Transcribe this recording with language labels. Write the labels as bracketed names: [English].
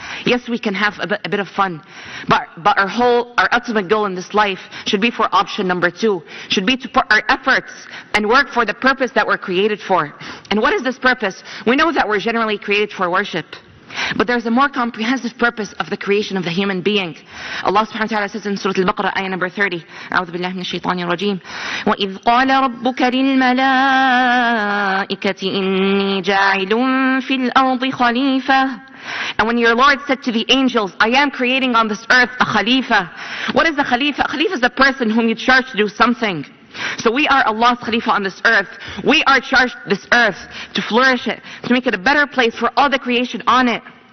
[English] Yes, we can have a bit of fun, but our ultimate goal in this life should be for option number two, should be to put our efforts and work for the purpose that we're created for. And what is this purpose? We know that we're generally created for worship. But there's a more comprehensive purpose of the creation of the human being. Allah subhanahu wa ta'ala says in Surah Al-Baqarah, ayah number 30, [Arabic] أعوذ بالله من الشيطان الرجيم, وَإِذْ قَالَ رَبُّكَ لِلْمَلَائِكَةِ إِنِّي جَاعِلٌ فِي الْأَرْضِ خَلِيفَةً. [English] And when your Lord said to the angels, I am creating on this earth a Khalifa. What is a Khalifa? A Khalifa is the person whom you charge to do something. So we are Allah's Khalifa on this earth. We are charged this earth to flourish it, to make it a better place for all the creation on it.